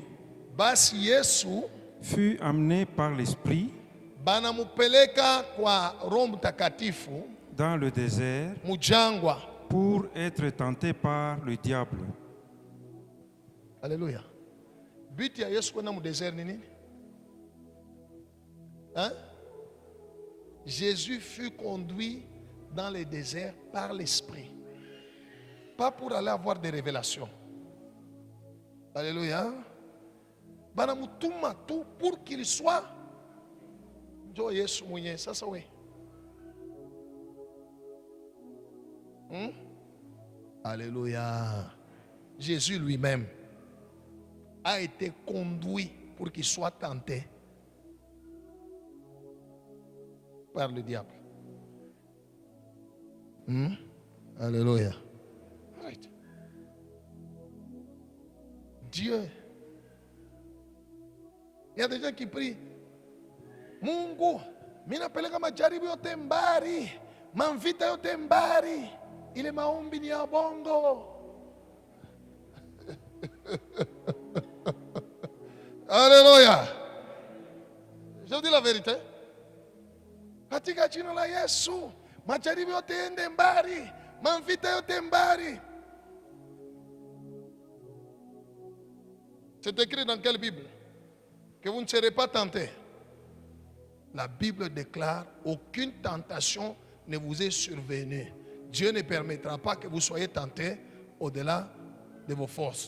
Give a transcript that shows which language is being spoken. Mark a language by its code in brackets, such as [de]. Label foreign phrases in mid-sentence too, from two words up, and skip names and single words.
[sw] Basi Yesu [fr] fut amené par l'Esprit [sw] banamupeleka kwa Roho Mtakatifu [fr] dans le désert [sw] mujangwa [fr] pour être tenté par le diable. Alléluia. [sw] But ya Yesu kwenda [fr] mu désert [sw] ni nini? Hein? [fr] Jésus fut conduit dans le désert par l'Esprit. Pas pour aller avoir des révélations. Alléluia. Banamutuma tout pour qu'il soit. [sw] Jo Yesu mwenye sasa we. [fr] Alléluia. Jésus lui-même a été conduit pour qu'il soit tenté par le diable. Alléluia. Right. Dieu. Il y a des gens qui prient. [sw] Mungu, mina peleka majaribu yote mbari, mamvita yote mbari, ile maombi ni ya bongo. [fr] Alléluia. Je vous dis la vérité. [sw] Katika jina la Yesu, majaribu yote ende mbari, mamvita yote mbari. [fr] C'est écrit dans quelle Bible? Que vous ne serez pas tentés. La Bible déclare aucune tentation ne vous est survenue. Dieu ne permettra pas que vous soyez tentés au-delà de vos forces.